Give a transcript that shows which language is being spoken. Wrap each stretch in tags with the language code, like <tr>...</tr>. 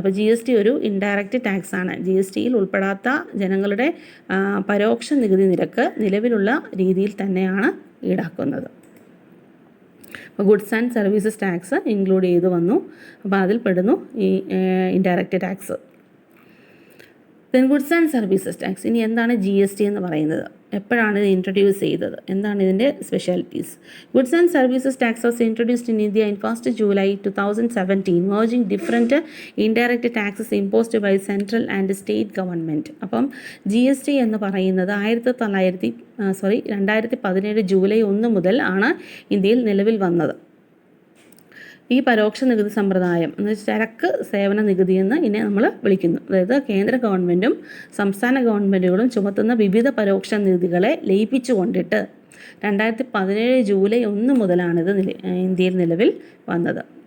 <ml>അപ്പോൾ GST ഒരു indirect tax ആണ്. GSTയിൽ ഉൾപ്പെടാത്ത ജനങ്ങളുടെ പരോക്ഷ നികുതി നിരക്ക് നിലവിലുള്ള രീതിയിൽ തന്നെയാണ് ഈടാക്കുന്നത്. അപ്പോൾ goods and services tax include ചെയ്ത് വന്നു. അപ്പോൾ അതിൽ പെടുന്നു ഈ indirect tax.</ml> <en>Then goods and services tax.</en> <ml>ഇനി എന്താണ് GST എന്ന് പറയുന്നത്? എപ്പോഴാണ് ഇത് ഇൻട്രൊഡ്യൂസ് ചെയ്തത്? എന്താണ് ഇതിൻ്റെ specialities?</ml> <en>Goods and services tax was introduced in India in 1st July 2017, merging different indirect taxes imposed by central and state government.</en> <ml>അപ്പം GST എന്ന് പറയുന്നത് 2017 ജൂലൈ 1 മുതൽ ആണ് ഇന്ത്യയിൽ നിലവിൽ വന്നത്. ഈ പരോക്ഷ നികുതി സമ്പ്രദായം എന്ന് വെച്ചാൽ ചരക്ക് സേവന നികുതി എന്ന് ഇതിനെ നമ്മൾ വിളിക്കുന്നു. അതായത് കേന്ദ്ര ഗവൺമെൻറ്റും സംസ്ഥാന ഗവൺമെൻറ്റുകളും ചുമത്തുന്ന വിവിധ പരോക്ഷ നികുതികളെ ലയിപ്പിച്ചുകൊണ്ടിട്ട് 2017 ജൂലൈ 1 മുതലാണിത് ഇന്ത്യയിൽ നിലവിൽ വന്നത്.</ml>